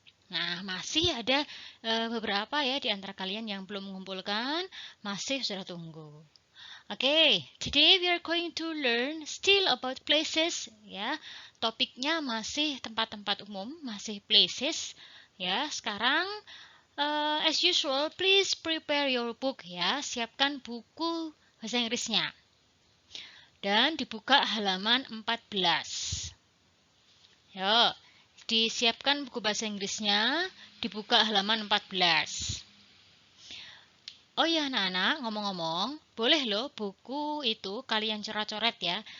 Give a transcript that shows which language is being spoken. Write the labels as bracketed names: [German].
[Indonesian] Nah, masih ada beberapa ya di antara kalian yang belum mengumpulkan, masih sudah tunggu. [English] Oke, today we are going to learn still about places ya. [Indonesian] Topiknya masih tempat-tempat umum, masih places ya. [English] Sekarang as usual, please prepare your book ya. [Indonesian] Siapkan buku bahasa Inggrisnya. Dan dibuka halaman 14. Yo. Disiapkan buku bahasa Inggrisnya, dibuka halaman 14. Oh ya anak-anak, ngomong-ngomong, boleh loh buku itu kalian coret-coret ya.